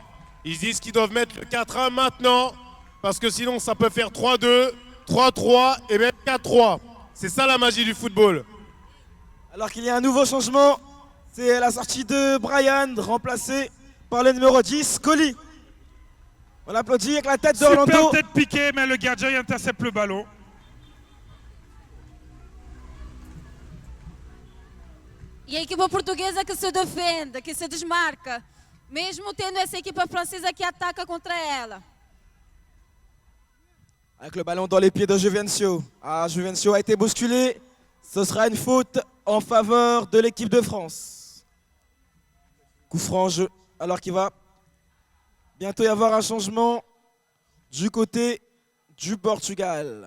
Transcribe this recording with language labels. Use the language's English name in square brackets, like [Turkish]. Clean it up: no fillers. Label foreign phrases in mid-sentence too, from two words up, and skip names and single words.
[French] Ils se disent qu'ils doivent mettre le 4-1 maintenant, parce que sinon ça peut faire 3-2, 3-3 et même 4-3. C'est ça la magie du football. Alors qu'il y a un nouveau changement, c'est la sortie de Brian, remplacé par le numéro 10, Colli. On applaudit avec la tête Super d'Orlando. tête piquée, mais le gardien il intercepte le ballon. [Portuguese] E a equipa portuguesa que se defende, que se desmarca, mesmo tendo essa equipa francesa que ataca contra ela. [French] Avec le ballon dans les pieds de Juvencio. Ah, Juvencio a été bousculé. Ce sera une faute en faveur de l'équipe de France. Coup franc en jeu. Alors qu'il va bientôt y avoir un changement du côté du Portugal.